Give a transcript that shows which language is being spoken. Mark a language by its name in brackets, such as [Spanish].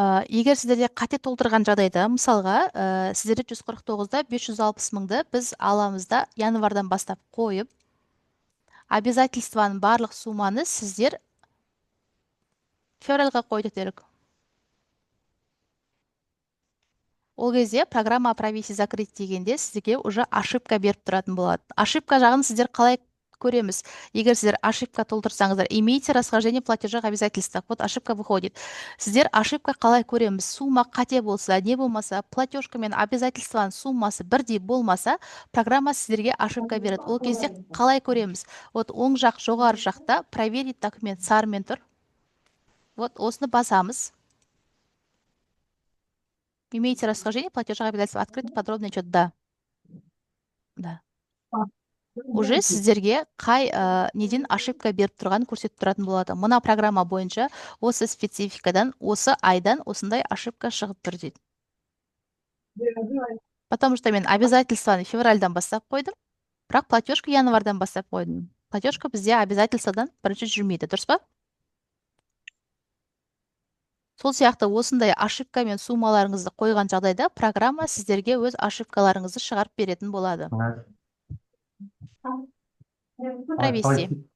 [Kazakh] Егер сіздерде қате толтырған жағдайда, мысалға, сіздерде 149-да 560,000-ды біз аламыз да январдан бастап қойып, обязательстваның барлық сумманы сіздер февральға қойдық делік. Ол кезде программа провести, закрыть дегенде сізге уже ошибка беріп тұратын болады. Ошибка жағын сіздер қалай көреміз? Егер сіздер ошибка толтырсаңыздар, [Russian] имейте расхождение платежа обязательства. Вот ошибка выходит. [Kazakh] Сіздер ошибка қалай көреміз? Сумма қате болса, не болмаса, платежка мен обязательстваның суммасы бірдей болмаса, программа сіздерге ошибка береді. Ол кезде қалай көреміз? Вот оң жақ жоғары жақта [Russian] проверить документ [Kazakh] сарымен тұр. Вот осыны басамыз. [Russian] Имеете расхождение платежа обязательства? Открыть подробный отчет. Да. Да. [Kazakh] Уже сіздерге қай неден ошибка беріп тұрған көрсетіп тұратын болады. Мына программа бойынша осы спецификадан, осы айдан осындай ошибка шығып тұр дейді. [Russian] Потому что [Kazakh] мен обязательстваны февральдан бастап қойдым, бірақ платежка январдан бастап қойдым. Платежка бізде обязательствадан бірінші жүрмейді, дұрыс па? Сол сияқты осындай ошибка мен суммаларыңызды қойған жағдайда программа сіздерге өз ошибкаларыңызды шығарып беретін болады. [Russian] Провести.